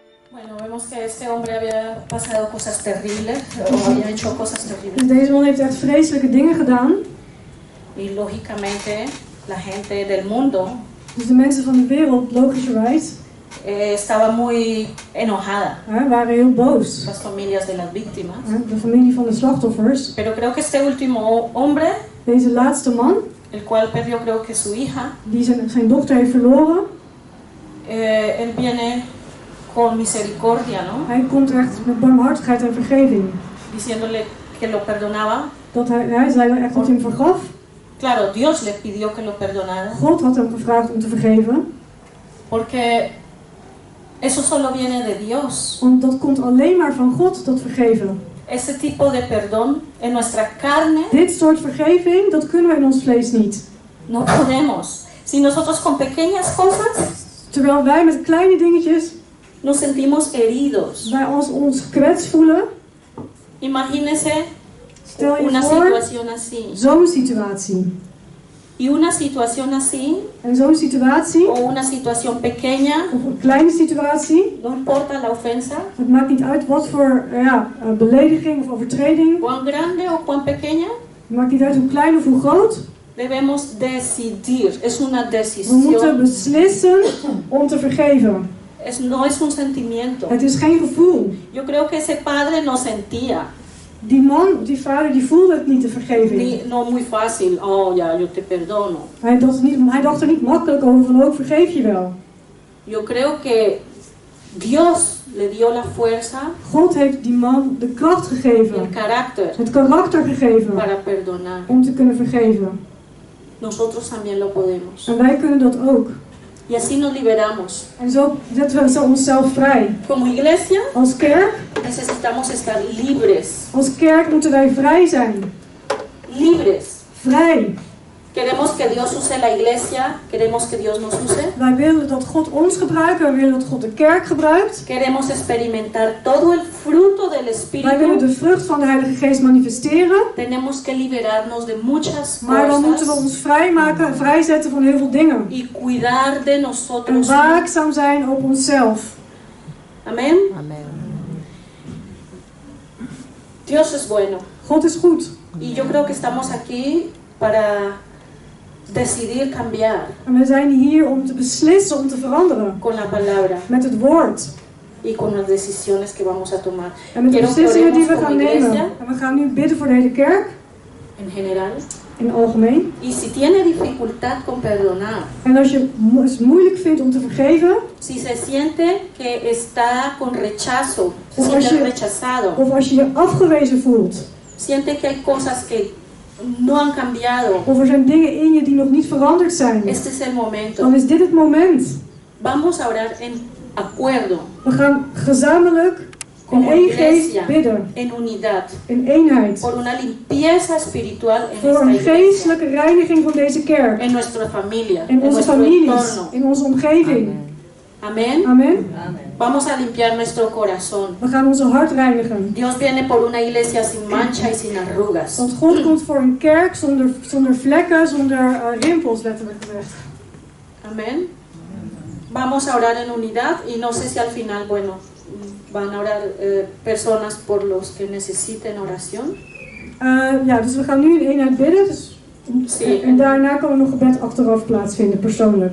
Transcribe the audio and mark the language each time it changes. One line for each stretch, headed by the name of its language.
Spanish: Bueno, vemos que este hombre había pasado cosas terribles, o había hecho cosas terribles.
Dutch: Dus deze man heeft echt vreselijke dingen gedaan.
Spanish: Y lógicamente la gente del mundo
Dutch: Dus de mensen van de wereld, logischerwijs,
Spanish: estaba muy enojada.
Dutch: waren heel boos.
Spanish: Las familias de las víctimas.
Dutch: De familie van de slachtoffers.
Spanish: Pero creo que este último hombre,
Dutch: Deze laatste man,
Spanish: el cual perdió creo que su hija,
Dutch: die zijn dochter heeft verloren.
Spanish: él viene con misericordia, ¿no?
Dutch: Hij komt echt met barmhartigheid en vergeving.
Spanish: diciéndole que lo perdonaba.
Dutch: Hij zei echt dat hij hem vergaf.
Spanish: Claro, Dios le pidió que lo perdonara.
Dutch: God had hem gevraagd om te vergeven.
Spanish: Porque eso solo viene de Dios.
Dutch: Want dat komt alleen maar van God, dat vergeven.
Spanish: Ese tipo de perdón en nuestra carne.
Dutch: Dit soort vergeving, dat kunnen we in ons vlees niet.
Spanish: No podemos. Si nosotros con pequeñas cosas,
Dutch: terwijl wij met kleine dingetjes
Spanish: nos sentimos heridos.
Dutch: Wij ons gekwetst voelen.
Spanish: Imagínese
Dutch: Stel je
Spanish: una
Dutch: voor,
Spanish: situación así.
Dutch: Zo'n situatie.
Spanish: Y una situación así,
Dutch: en zo'n situatie,
Spanish: o una situación pequeña,
Dutch: of een kleine situatie,
Spanish: no importa la ofensa,
Dutch: het maakt niet uit wat voor belediging of overtreding,
Spanish: cuán grande o cuán pequeña,
Dutch: het maakt niet uit hoe klein of hoe groot,
Spanish: debemos decidir, es una
Dutch: we
Spanish: decisión.
Dutch: moeten beslissen om te vergeven.
Spanish: No es un sentimiento.
Dutch: Het is geen gevoel.
Spanish: Yo creo que ese padre no sentía.
Dutch: Die man, die vader, die voelde het niet, de vergeving.
Spanish: No muy fácil, oh ja, yo te perdono.
Dutch: Hij dacht er niet makkelijk over van, ook vergeef je wel.
Spanish: Yo creo que Dios le dio la fuerza.
Dutch: God heeft die man de kracht gegeven.
Spanish: El carácter.
Dutch: Het karakter gegeven.
Spanish: Para perdonar.
Dutch: Om te kunnen vergeven.
Spanish: Nosotros también lo podemos.
Dutch: En wij kunnen dat ook.
Spanish: Y así nos liberamos.
Dutch: En zo zetten we onszelf vrij.
Spanish: Como iglesia,
Dutch: als kerk,
Spanish: necesitamos estar libres.
Dutch: Als kerk moeten wij vrij zijn.
Spanish: Libres.
Dutch: Vrij.
Spanish: Queremos que Dios use la iglesia, queremos que Dios nos use.
Dutch: Wij willen dat God ons gebruikt, wij willen dat God de kerk gebruikt.
Spanish: Queremos experimentar todo el fruto del Espíritu.
Dutch: Wij willen de vrucht van de Heilige Geest manifesteren.
Spanish: Tenemos que liberarnos de muchas
Dutch: maar dan
Spanish: cosas.
Dutch: moeten we ons vrijmaken, vrijzetten van heel veel dingen.
Spanish: Y cuidar de nosotros.
Dutch: En waakzaam zijn op onszelf.
Spanish: Amen. Amen. Dios es bueno.
Dutch: God is goed.
Spanish: Y yo creo que estamos aquí para decidir cambiar.
Dutch: En we zijn hier om te beslissen, om te veranderen.
Spanish: Con la palabra.
Dutch: Met het woord.
Spanish: Y con las decisiones que vamos a tomar.
Dutch: En met de beslissingen die we gaan nemen.
Spanish: Iglesia,
Dutch: en we gaan nu bidden voor de hele kerk.
Spanish: En general.
Dutch: In het algemeen.
Spanish: Y si tiene dificultad con perdonar.
Dutch: En als je het moeilijk vindt om te vergeven.
Spanish: Si se siente que está con rechazo. Se siente rechazado.
Dutch: Of als je je afgewezen voelt.
Spanish: Siente que hay cosas que no han cambiado.
Dutch: Of er zijn dingen in je die nog niet veranderd zijn.
Spanish: Este es el momento.
Dutch: Dan is dit het moment.
Spanish: Vamos a orar en acuerdo.
Dutch: We gaan gezamenlijk in één geest bidden.
Spanish: En unidad.
Dutch: In eenheid.
Spanish: Por una limpieza espiritual en
Dutch: voor een geestelijke reiniging van deze kerk.
Spanish: En nuestra familia.
Dutch: In onze families. In onze omgeving.
Spanish: Amen.
Dutch: Amen.
Spanish: Vamos a limpiar nuestro corazón.
Dutch: We gaan onze hart reinigen.
Spanish: Dios viene por una iglesia sin mancha y sin arrugas.
Dutch: Want God komt voor een kerk zonder vlekken, zonder rimpels, letterlijk gezegd.
Spanish: Amen. Vamos a orar en unidad y no sé si al final, bueno, van a orar personas por los que necesiten oración.
Dutch: Ja, dus we gaan nu in eenheid bidden. Dus,
Spanish: sí.
Dutch: En daarna kan er nog gebed achteraf plaatsvinden, persoonlijk.